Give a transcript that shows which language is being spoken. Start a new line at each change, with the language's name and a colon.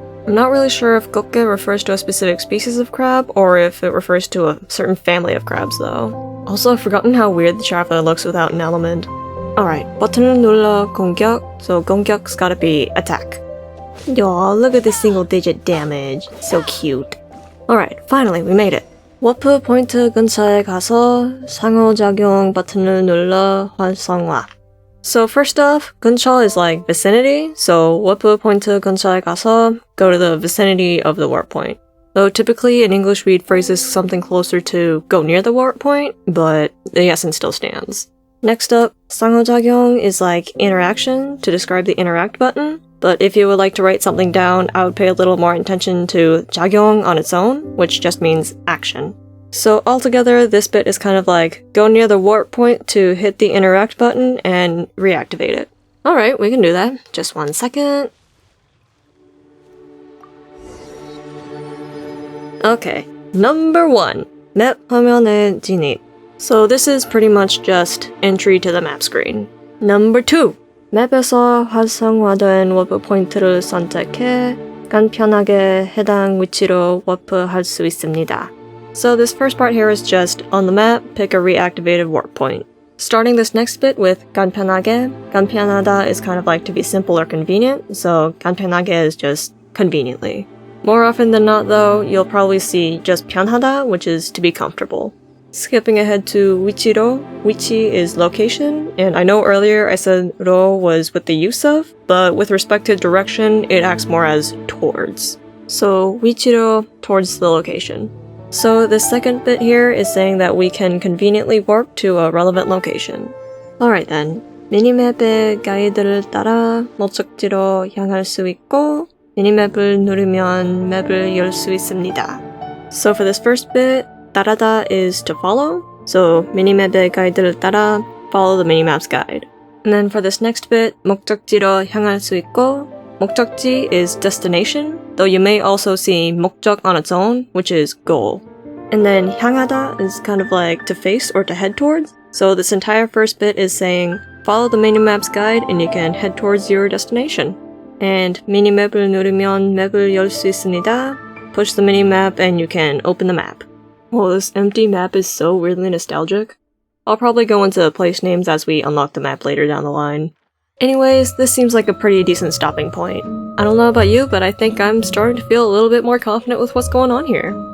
English: I'm not really sure if gokke refers to a specific species of crab or if it refers to a certain family of crabs though. Also, I've forgotten how weird the charapha looks without an element. Alright,
Korean: 버튼을 눌러 공격,
English: so 공격's gotta be attack. Aw, look at this single digit damage. So cute. Alright, finally, we made it.
Korean: 워프 포인트 근처에 가서 상호작용 버튼을 눌러 활성화.
English: So first off, 근처 is like vicinity, so
Korean: 워프 포인트 근처에 가서
English: go to the vicinity of the warp point. Though typically in English we'd phrase this something closer to go near the warp point, but the essence still stands. Next up, 상호작용 is like interaction to describe the interact button, but if you would like to write something down, I would pay a little more attention to 작용 on its own, which just means action. So altogether, this bit is kind of like go near the warp point to hit the interact button and reactivate it. Alright, we can do that. Just 1 second. Okay, number 1.
Korean: 맵 화면에 진입.
English: So this is pretty much just entry to the map screen. Number 2.
Korean: 맵에서 활성화된 워프 포인트를 선택해 간편하게 해당 위치로 워프할 수 있습니다.
English: So this first part here is just, on the map, pick a reactivated warp point. Starting this next bit with 간편하게, 간편하다 is kind of like to be simple or convenient, so 간편하게 is just conveniently. More often than not though, you'll probably see just 편하다, which is to be comfortable. Skipping ahead to 위치로, 위치 is location, and I know earlier I said 로 was with the use of, but with respect to direction, it acts more as towards. So 위치로, towards the location. So the second bit here is saying that we can conveniently warp to a relevant location. Alright then,
Korean: 미니맵의 가이드를 따라 목적지로 향할 수 있고 미니맵을 누르면 맵을 열 수 있습니다.
English: So for this first bit, 따라다 is to follow, so
Korean: 미니맵의 가이드를 따라
English: follow the minimap's guide. And then for this next bit,
Korean: 목적지로 향할 수 있고
English: 목적지 is destination, though you may also see 목적 on its own, which is goal. And then 향하다 is kind of like to face or to head towards, so this entire first bit is saying follow the minimap's guide and you can head towards your destination.
Korean: And 미니맵을 누르면 맵을 열 수 있습니다.
English: Push the minimap and you can open the map. Oh, this empty map is so weirdly nostalgic. I'll probably go into place names as we unlock the map later down the line. Anyways, this seems like a pretty decent stopping point. I don't know about you, but I think I'm starting to feel a little bit more confident with what's going on here.